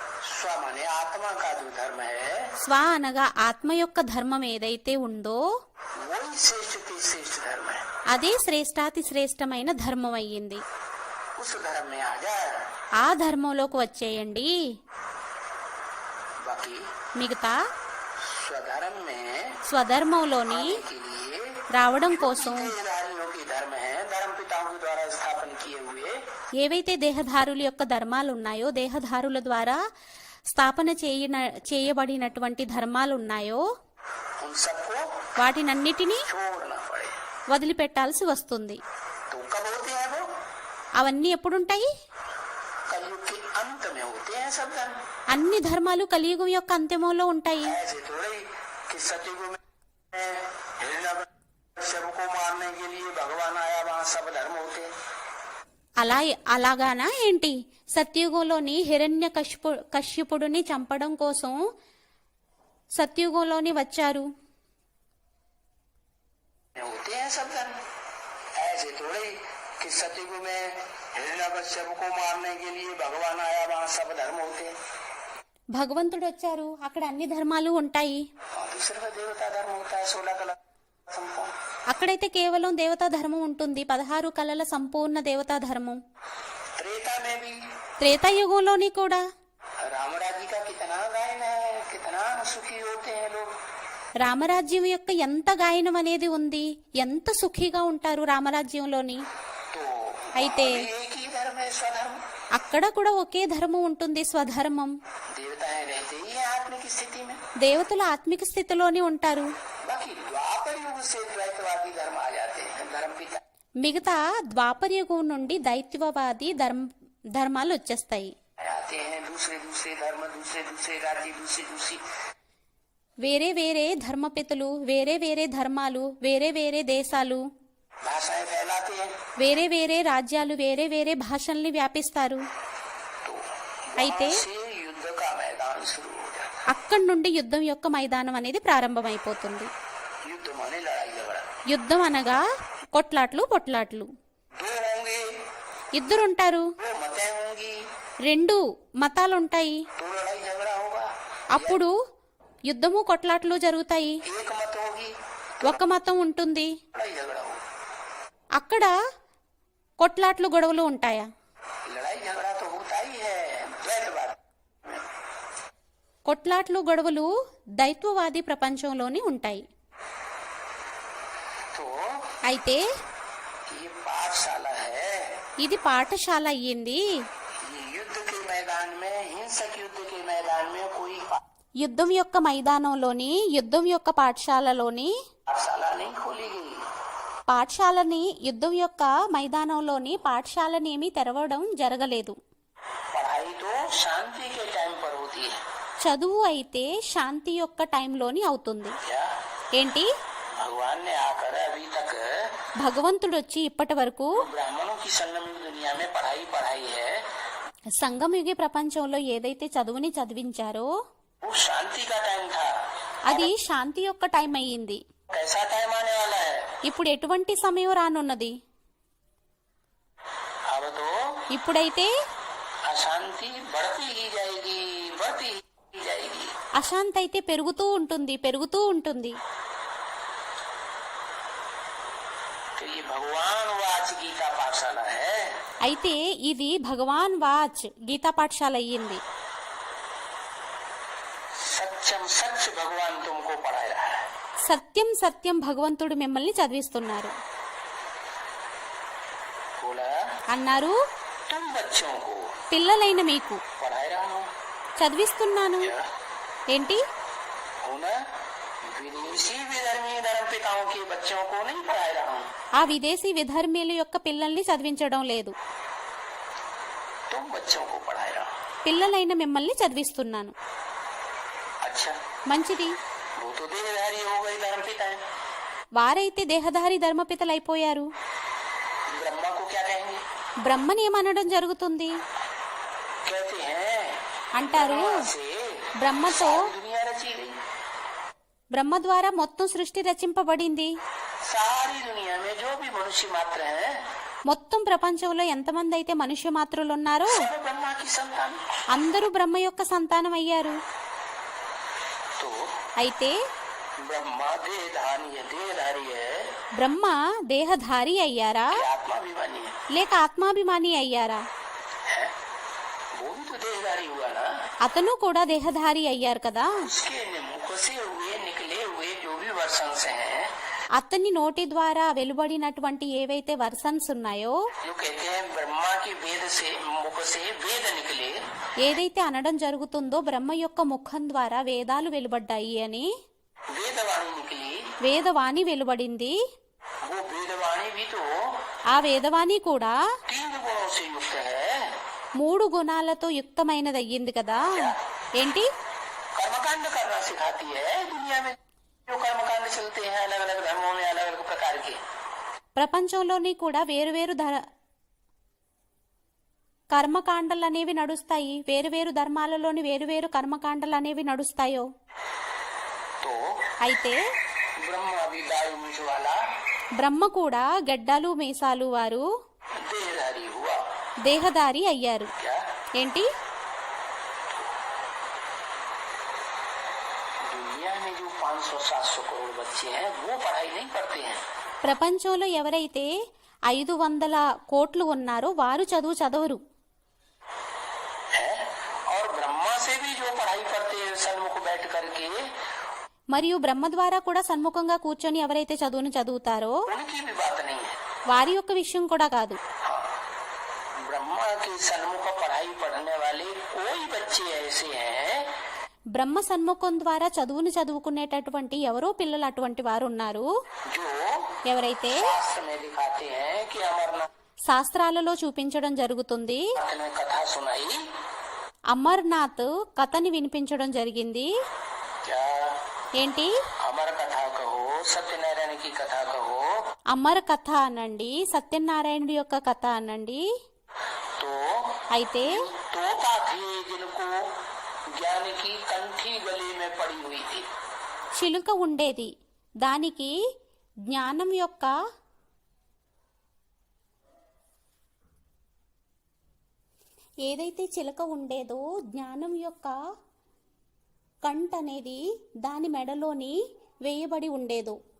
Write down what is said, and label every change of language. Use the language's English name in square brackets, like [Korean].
[Hindi] स्व माने आत्मा का जो धर्म है, [Telugu] స్వ అనగా ఆత్మ యొక్క ధర్మం ఏదైతే ఉందో [Hindi] वही श्रेष्ठ से श्रेष्ठ धर्म है। [Telugu] అదే శ్రేష్టాతి శ్రేష్టమైన ధర్మం అయ్యింది. [Hindi] उस धर्म में आ जा। [Telugu] ఆ ధర్మంలోకి వచ్చేయండి. [Hindi] बाकी [Telugu] మిగతా [Hindi] स्वधर्म में [Telugu] స్వధర్మంలోని [Hindi] आने के लिए [Telugu] రావడం కోసం [Hindi] देहधारियों के धर्म है, धर्म पिताओं के द्वारा स्थापन किए हुए, [Telugu] ఏవైతే దేహధారుల యొక్క ధర్మాలు ఉన్నాయో, దేహధారుల ద్వారా స్థాపన చేయబడినటువంటి ధర్మాలు ఉన్నాయో [Hindi] उन सबको [Telugu] వాటినన్నిటినీ [Hindi] छोड़ना पड़े। [Telugu] వదిలిపెట్టాల్సి వస్తుంది. [Hindi] तो कब होते हैं वो? [Telugu] అవన్నీ ఎప్పుడుంటాయి? [Hindi] कलयुग के अंत में होते हैं सब धर्म। [Telugu] అన్ని ధర్మాలు కలియుగం యొక్క అంత్యములో ఉంటాయి. [Hindi] ऐसे थोड़े कि सतयुग में हिरण्यकश्यप को मारने के लिए भगवान आया, वहाँ सब धर्म होते हैं। [Telugu] అలాగానా ఏంటి? సత్యుగంలోని కశ్యపుడిని చంపడం కోసం సత్యుగంలోని వచ్చారు. [Hindi] होते हैं सब धर्म। ऐसे थोड़े कि सतयुग में हिरण्यकश्यप को मारने के लिए भगवान आया, वहाँ सब धर्म होते हैं। [Telugu] భగవంతుడు వచ్చారు, అక్కడ అన్ని ధర్మాలు ఉంటాయి. [Hindi] और दूसरे का देवता धर्म होता है, 16 कला संपूर्ण। [Telugu] అక్కడైతే కేవలం దేవతా ధర్మం ఉంటుంది, 16 కళల సంపూర్ణ దేవతా ధర్మం. [Hindi] त्रेता में भी [Telugu] త్రేతాయుగంలోని కూడా [Hindi] राम राज्य का कितना गायन है, कितना सुखी होते हैं लोग। [Telugu] రామరాజ్యం యొక్క ఎంత గాయనం అనేది ఉంది, ఎంత సుఖీగా ఉంటారు రామరాజ్యంలోని. [Hindi] तो [Telugu] అయితే [Hindi] एक ही धर्म है, स्वधर्म। [Telugu] అక్కడ కూడా ఒకే ధర్మం ఉంటుంది, స్వధర్మం. [Hindi] देवताएं रहते ही हैं आत्मिक स्थिति में। [Telugu] దేవతలు ఆత్మిక స్థితిలోనే ఉంటారు. [Hindi] बाकी द्वापर युग से द्वैतवादी धर्म आ जाते हैं, धर्म पिता। [Telugu] మిగతా ద్వాపర యుగం నుండి దైత్యవాది ధర్మాలు వచ్చేస్తాయి. [Hindi] आते हैं दूसरे दूसरे धर्म, दूसरे दूसरे राज्य, दूसरी दूसरी [Telugu] వేరే వేరే ధర్మపితులు, వేరే వేరే ధర్మాలు, వేరే వేరే దేశాలు, [Hindi] भाषाएं फैलाते हैं। [Telugu] వేరే వేరే రాజ్యాలు, వేరే వేరే భాషల్ని వ్యాపిస్తారు. [Hindi] तो [Telugu] అయితే [Hindi] वहाँ से युद्ध का मैदान शुरू हो जाता [Telugu] అక్కడి నుండి యుద్ధం యొక్క మైదానం అనేది ప్రారంభమైపోతుంది. [Hindi] है। युद्ध माने लड़ाई झगड़ा। [Telugu] యుద్ధం అనగా కొట్లాట్లు పొట్లాట్లు. [Hindi] दो होंगे, [Telugu] ఇద్దరుంటారు, [Hindi] दो मतें होंगी, [Telugu] 2 మతాలుంటాయి. [Hindi] तो लड़ाई झगड़ा होगा। [Telugu] అప్పుడు యుద్ధము కొట్లాట్లు జరుగుతాయి. [Hindi] एक मत होगी, [Telugu] ఒక మతం ఉంటుంది, [Hindi] लड़ाई झगड़ा होगा। [Telugu] అక్కడ కొట్లాట్లు గొడవలు ఉంటాయా? [Hindi] लड़ाई झगड़ा तो होता ही है द्वैतवाद। [Telugu] కొట్లాట్లు గొడవలు దైత్వవాది ప్రపంచంలోని ఉంటాయి. [Hindi] तो [Telugu] అయితే [Hindi] ये पाठशाला है। [Telugu] ఇది పాఠశాల అయ్యింది. [Hindi] ये युद्ध के मैदान में, हिंसक युद्ध के मैदान में कोई [Telugu] యుద్ధం యొక్క మైదానంలోని, యుద్ధం యొక్క పాఠశాలలోని, [Hindi] पाठशाला नहीं खोली गई। [Telugu] పాఠశాలని, యుద్ధం యొక్క మైదానంలోని పాఠశాలని ఏమీ తెరవడం జరగలేదు. [Hindi] पढ़ाई तो शांति के टाइम पर होती है। [Telugu] చదువు అయితే శాంతి యొక్క టైంలోని అవుతుంది. [Hindi] क्या [Telugu] ఏంటి? [Hindi] भगवान ने आकर अभी तक [Telugu] భగవంతుడు వచ్చి ఇప్పటి వరకు [Hindi] ब्राह्मणों की संगम दुनिया में पढ़ाई है, [Telugu] సంగమయుగి ప్రపంచంలో ఏదైతే చదువుని చదివించారో [Hindi] वो शांति का टाइम था। [Telugu] అది శాంతి యొక్క టైం అయ్యింది. [Hindi] कैसा टाइम आने वाला है? [Telugu] ఇప్పుడు ఎటువంటి సమయం రానున్నది? [Hindi] अब तो [Telugu] ఇప్పుడైతే [Hindi] अशांति बढ़ती ही जाएगी, बढ़ती ही जाएगी। [Telugu] అశాంతి అయితే పెరుగుతూ ఉంటుంది, పెరుగుతూ ఉంటుంది. [Hindi] तो ये भगवान वाच गीता पाठशाला है। [Telugu] అయితే ఇది భగవాన్ వాచ్ గీతా పాఠశాల అయ్యింది. [Hindi] सत्यम सच भगवान तुमको पढ़ा रहा है। [Telugu] సత్యం సత్యం భగవంతుడు మిమ్మల్ని చదివిస్తున్నారు [Hindi] बोला [Telugu] అన్నారు. [Hindi] तुम बच्चों को [Telugu] పిల్లలైన మీకు [Hindi] पढ़ा रहा हूँ। [Telugu] చదివిస్తున్నాను. [Hindi] क्या [Telugu] ఏంటి? [Hindi] हो ना? विदेशी विधर्मी धर्म पिताओं के बच्चों को नहीं पढ़ा रहा हूँ, [Telugu] ఆ విదేశీ విధర్మీయుల యొక్క పిల్లల్ని చదివించడం లేదు, [Hindi] तुम बच्चों को पढ़ा रहा हूँ। [Telugu] పిల్లలైన మిమ్మల్ని చదివిస్తున్నాను. [Hindi] अच्छा, [Telugu] మంచిది. [Hindi] वो तो देहधारी हो गई धर्म पिताएं। [Telugu] వారైతే దేహధారి ధర్మపితలైపోయారు. [Hindi] ब्रह्मा को क्या कहेंगे? [Telugu] బ్రహ్మని ఏమనడం జరుగుతుంది? [Hindi] कहते हैं [Telugu] అంటారు, [Hindi] ब्रह्मा से [Telugu] బ్రహ్మతో, [Hindi] सारी दुनिया रची गई। [Telugu] బ్రహ్మ ద్వారా మొత్తం సృష్టి రచింపబడింది. [Hindi] सारी दुनिया में जो भी मनुष्य मात्र हैं, [Telugu] మొత్తం ప్రపంచంలో ఎంతమంది అయితే మనుష్య మాత్రులు ఉన్నారో [Hindi] सब ब्रह्मा की संतान। [Telugu] అందరూ బ్రహ్మ యొక్క సంతానం అయ్యారు. [Hindi] तो [Telugu] అయితే [Hindi] ब्रह्मा देहधारी है, [Telugu] బ్రహ్మ దేహధారి అయ్యారా [Hindi] कि आत्माभिमानी है? [Telugu] లేక ఆత్మాభిమాని అయ్యారా? [Hindi] है? वो भी तो देहधारी हुआ ना। [Telugu] అతను కూడా దేహధారి అయ్యారు కదా. [Hindi] उसके मुख से हुए निकले हुए जो भी वर्षण से हैं, [Telugu] అతని నోటి ద్వారా వెలువడినటువంటి ఏవైతే వర్సన్స్ ఉన్నాయో, [Hindi] जो कहते हैं ब्रह्मा की वेद से मुख से वेद निकले, [Telugu] ఏదైతే అనడం జరుగుతుందో బ్రహ్మ యొక్క ముఖం ద్వారా వేదాలు వెలువడ్డాయి అని, [Hindi] वेदवाणी निकली, [Telugu] వేదవాణి వెలువడింది. [Hindi] वो वेदवाणी भी तो [Telugu] ఆ వేదవాణి కూడా [Hindi] 3 गुणों से युक्त है। [Telugu] 3 గుణాలతో యుక్తమైనదయ్యింది కదా. ఏంటి? [Hindi] कर्मकांड करना सिखाती है। दुनिया में जो कर्मकांड चलते हैं अलग अलग धर्मों में अलग अलग प्रकार के, [Telugu] ప్రపంచంలోని కూడా వేరువేరు కర్మకాండలు అనేవి నడుస్తాయి. వేరువేరు ధర్మాలలోని వేరువేరు కర్మకాండలు అనేవి నడుస్తాయో. [Hindi] तो [Telugu] అయితే [Hindi] ब्रह्मा भी दायु मूछ वाला [Telugu] బ్రహ్మ కూడా గెడ్డాలు మీసాలు వారు [Hindi] देहधारी हुआ। [Telugu] దేహదారి అయ్యారు. [Hindi] क्या [Telugu] ఏంటి? [Hindi] दुनिया में जो 500-700 करोड़ बच्चे हैं वो पढ़ाई नहीं पढ़ते हैं, [Telugu] ప్రపంచంలో ఎవరైతే 500 కోట్లు ఉన్నారో వారు చదువు చదవరు. [Hindi] है? और ब्रह्मा से भी जो पढ़ाई पढ़ते हैं सन्मुख बैठ करके, [Telugu] మరియు బ్రహ్మ ద్వారా కూడా సన్ముఖంగా కూర్చొని ఎవరైతే చదువును చదువుతారో [Hindi] उनकी भी बात नहीं है। [Telugu] వారి యొక్క విషయం కూడా కాదు. [Hindi] ब्रह्मा के सन्मुख पढ़ाई पढ़ने वाले कोई बच्चे ऐसे हैं [Telugu] బ్రహ్మ సన్ముఖం ద్వారా చదువును చదువుకునేటటువంటి ఎవరో పిల్లలు అటువంటి వారు ఉన్నారు. [Hindi] जो [Telugu] ఎవరైతే [Hindi] शास्त्र में दिखाते हैं कि अमरनाथ [Telugu] శాస్త్రాలలో చూపించడం జరుగుతుంది. [Hindi] ने कथा सुनाई, [Telugu] అమర్నాథ్ కథని వినిపించడం జరిగింది. [Hindi] क्या [Telugu] ఏంటి? [Hindi] अमर कथा कहो, सत्यनारायण की कथा कहो, [Telugu] అమర్ కథ అనండి, సత్యనారాయణుడి యొక్క కథ అనండి. [Hindi] तो [Telugu] అయితే [Hindi] तोता थे जिनको ज्ञान की कंठी गले में पड़ी हुई थी। [Telugu] చిలుక ఉండేది, దానికి జ్ఞానం యొక్క ఏదైతే చిలుక ఉండేదో జ్ఞానం యొక్క కంఠ అనేది దాని మెడలోని వేయబడి ఉండేదో.